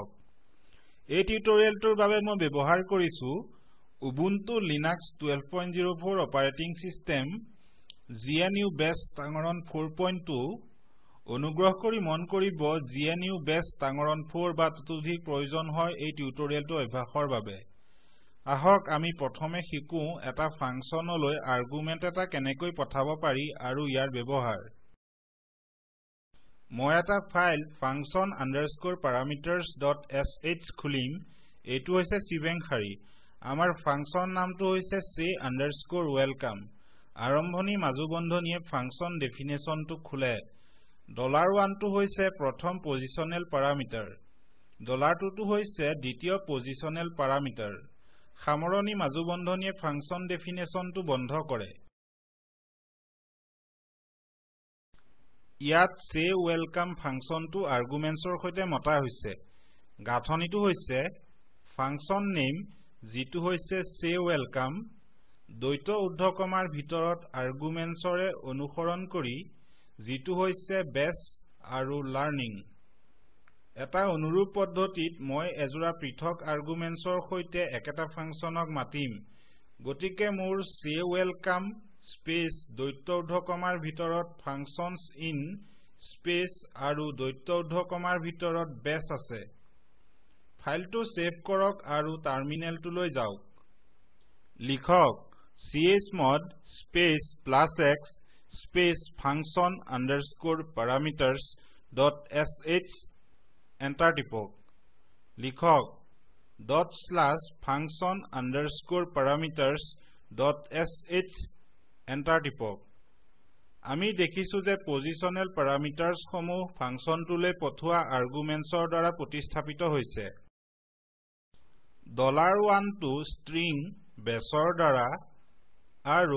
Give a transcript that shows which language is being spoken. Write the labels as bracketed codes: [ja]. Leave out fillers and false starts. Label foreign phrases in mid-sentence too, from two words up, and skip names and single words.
[as] এই টিউটোৰিয়েলটোৰ বাবে মই ব্যৱহাৰ কৰিছো উবুন্টু লিনাক্স 1204 [en] operating system [as] GNU বেস তাঙৰণ 4.2 অনুগ্ৰহ কৰি মন কৰিব GNU বেস তাঙৰণ 4 বা ততোধিক প্ৰয়োজন হয় এই টিউটোৰিয়েলটো অভ্যাসৰ বাবে আহক আমি প্ৰথমে শিকো এটা ফাংচনলৈ আৰ্গুমেন্ট এটা কেনেকৈ পঠাব পাৰি আৰু ইয়াৰ ব্যৱহাৰ মই এটা ফাইল function_parameters.sh খুলিম এটো হৈছে চিভেং খাৰি আমাৰ ফাংচন নামটো হৈছে say_welcome আৰম্ভণি মাজু বন্ধনীয়ে ফাংচন ডেফিনেশনটো খুলে $1 টো হৈছে প্ৰথম [en] positional parameter [as] $2 টো হৈছে দ্বিতীয় [en] positional parameter [as] সামৰণি মাজু বন্ধনীয়ে ফাংচন ডেফিনেশনটো বন্ধ কৰে ইয়াত say welcome ফাংচনটো আৰ্গুমেন্টছৰ সৈতে মতা হৈছে গাঁথনিটো হৈছে [en] function name [as] যিটো হৈছে say welcome দ্বৈত উদ্ধকমাৰ ভিতৰত আৰ্গুমেন্টছৰে অনুসৰণ কৰি যিটো হৈছে বেস আৰু লাৰ্নিং এটা অনুৰূপ পদ্ধতিত মই এজোৰা পৃথক আৰ্গুমেন্টছৰ সৈতে একেটা ফাংচনক মাতিম গতিকে মোৰ say welcome স্পেস দ্বৈত উদ্ধকমাৰ ভিতৰত [en] functions in [as] স্পেস আৰু দ্বৈত উদ্ধকমাৰ ভিতৰত বেস আছে ফাইলটো সেভ কৰক আৰু টাৰ্মিনেলটোলৈ যাওক লিখক chmod স্পেস +x স্পেস function_parameters.sh এন্টাৰ টিপক লিখক /function_parameters.sh এন্টাৰ টিপক আমি দেখিছো যে [en] positional parameters [as] সমূহ ফাংচনটোলৈ পঠোৱা আৰ্গুমেন্টছৰ দ্বাৰা প্ৰতিস্থাপিত হৈছে $1 টো ষ্ট্ৰিং বেসৰ দ্বাৰা আৰু